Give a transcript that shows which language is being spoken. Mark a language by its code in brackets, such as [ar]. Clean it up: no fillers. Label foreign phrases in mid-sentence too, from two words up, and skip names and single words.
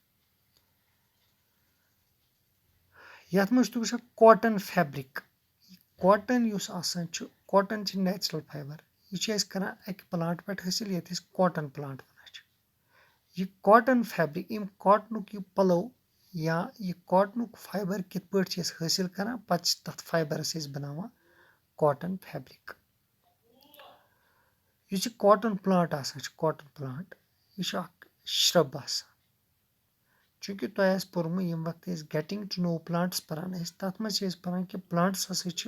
[ks] یتھ منٛز چھُ تُہۍ وٕچھان [en] cotton fabric [ks] کاٹن یُس آسان چھُ کاٹن چھِ [en] natural fiber [ks] یہِ چھِ أسۍ کران اکہِ پلانٹ پٮ۪ٹھ حٲصِل یتھ أسۍ [en] cotton plant [ks] ونان چھِ یہِ [en] cotton fabric [ks] یِم کاٹنُک یہِ پلو یا یہِ کاٹنُک فایبر کِتھ پٲٹھۍ چھِ أسۍ حٲصِل کران پتہٕ چھِ تتھ فایبرس أسۍ بناوان [en] cotton fabric [ks] یُس یہِ [en] cotton plant [ks] آسان چھُ [en] cotton plant [ks] یہِ چھُ اکھ شرب آسان چوٗنٛکہِ تۄہہِ آسہِ پوٚرمُت ییٚمہِ وقتہٕ أسۍ [en] getting to know plants [ks] پران ٲسۍ تَتھ منٛز چھِ أسۍ پران کہِ پلانٹس ہسا چھِ